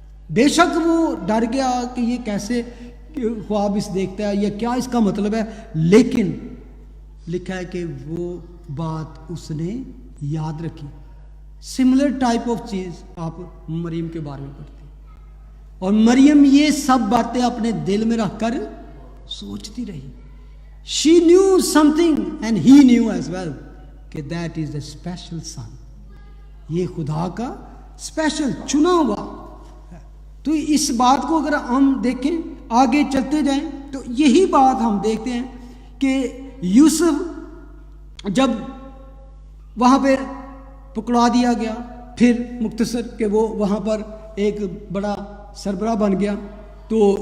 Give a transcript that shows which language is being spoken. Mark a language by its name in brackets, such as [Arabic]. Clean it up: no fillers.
[Urdu] بے شک وہ ڈر گیا کہ یہ کیسے خواب اس دیکھتا ہے یا کیا اس کا مطلب ہے، لیکن لکھا ہے کہ وہ بات اس نے یاد رکھی. سملر ٹائپ آف چیز آپ مریم کے بارے میں پڑھتے ہیں، اور مریم یہ سب باتیں اپنے دل میں رکھ کر سوچتی رہی. [English] She knew something and he knew as well کہ that is the special son. [Urdu] یہ خدا کا اسپیشل چنا ہوا. تو اس بات کو اگر ہم دیکھیں آگے چلتے جائیں تو یہی بات ہم دیکھتے ہیں کہ یوسف جب وہاں پہ پکڑا دیا گیا، پھر مختصر کہ وہ وہاں پر ایک بڑا سربراہ بن گیا، تو